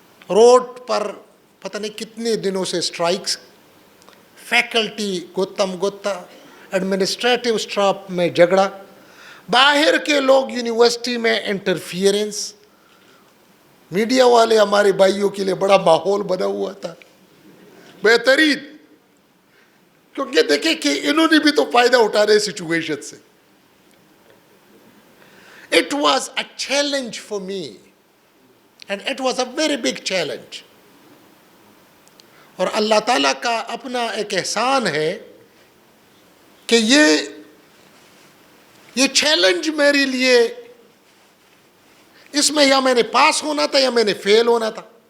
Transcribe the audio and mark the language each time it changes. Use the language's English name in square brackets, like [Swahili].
[Urdu] Road پر پتہ نہیں کتنے دنوں سے اسٹرائکس، فیکلٹی گتم گتا، ایڈمنسٹریٹو اسٹاف میں جھگڑا، باہر کے لوگ یونیورسٹی میں انٹرفیئرنس، میڈیا والے ہمارے بھائیوں کے لیے بڑا ماحول بنا ہوا تھا بہترین، کیونکہ دیکھیں کہ انہوں نے بھی تو فائدہ اٹھا رہے سچویشن سے. [English] It was a challenge for me and it was a very big challenge. [Urdu] اور اللہ تعالیٰ کا اپنا ایک احسان ہے کہ یہ چیلنج میرے لیے، اس میں یا میں نے پاس ہونا تھا یا میں نے فیل ہونا تھا.